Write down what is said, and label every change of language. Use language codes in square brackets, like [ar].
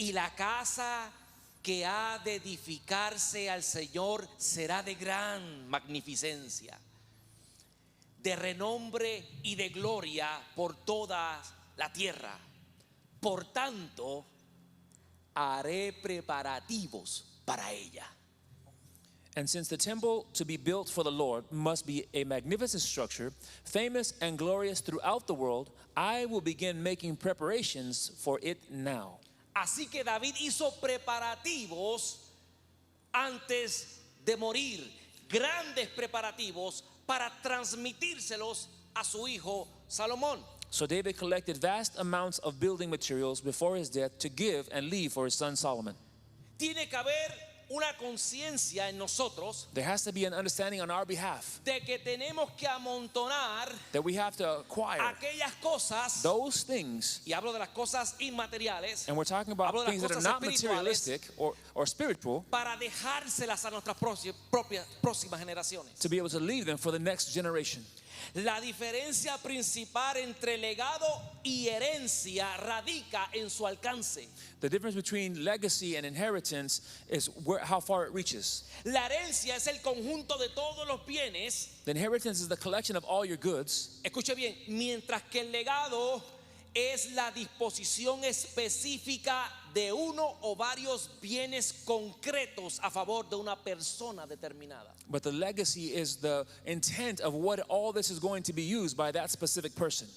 [es] y la casa que ha de edificarse al Señor será de gran magnificencia, de renombre y de gloria por toda la tierra. Por tanto, haré preparativos para ella. [en] and since the temple to be built for the Lord must be a magnificent structure, famous and glorious throughout the world, I will begin making preparations for it now. [es] Así que David hizo preparativos antes de morir, grandes preparativos para transmitírselos a su hijo Salomón. [en] So David collected vast amounts of building materials before his death to give and leave for his son Solomon. [es] Tiene que haber una conciencia en nosotros [en] There has to be an understanding on our behalf [es] de que tenemos que amontonar [en] that we have to acquire [es] aquellas cosas, [en] those things, [es] y hablo de las cosas inmateriales, [en] and we're talking about [es] hablo de [en] things [es] las [en] that are [es] cosas [en] not [es] espirituales, [en] materialistic or spiritual, [es] para dejárselas a nuestras próximas generaciones. [en] to be able to leave them for the next generation. [es] La diferencia principal entre legado y herencia radica en su alcance. [en] The difference between legacy and inheritance is how far it reaches. [es] La herencia es el conjunto de todos los bienes. [en] The inheritance is the collection of all your goods, [es] Escuche bien, mientras que el legado es la disposición específica de uno o varios bienes concretos a favor de una persona determinada. [en] but the legacy is the intent of what all this is going to be used by that specific person.